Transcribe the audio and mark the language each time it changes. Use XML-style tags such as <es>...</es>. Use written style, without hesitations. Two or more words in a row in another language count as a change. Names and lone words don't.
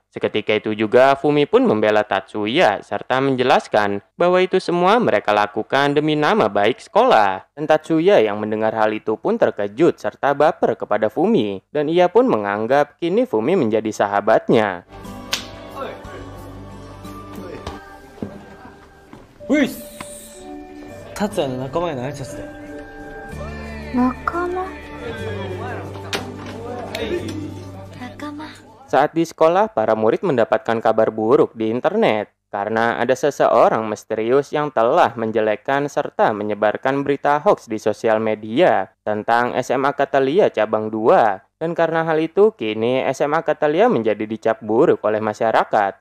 <id>Seketika itu juga Fumi pun membela Tatsuya serta menjelaskan bahwa itu semua mereka lakukan demi nama baik sekolah. Dan Tatsuya yang mendengar hal itu pun terkejut serta baper kepada Fumi. Dan ia pun menganggap kini Fumi menjadi sahabatnya.</id> <ja>Wih, Tatsuya の仲間になりさせて。仲間仲間</ja> <id>Saat di sekolah, para murid mendapatkan kabar buruk di internet karena ada seseorang misterius yang telah menjelekkan serta menyebarkan berita hoax di sosial media tentang SMA Catalia Cabang 2. Dan karena hal itu, kini SMA Catalia menjadi dicap buruk oleh masyarakat.</id>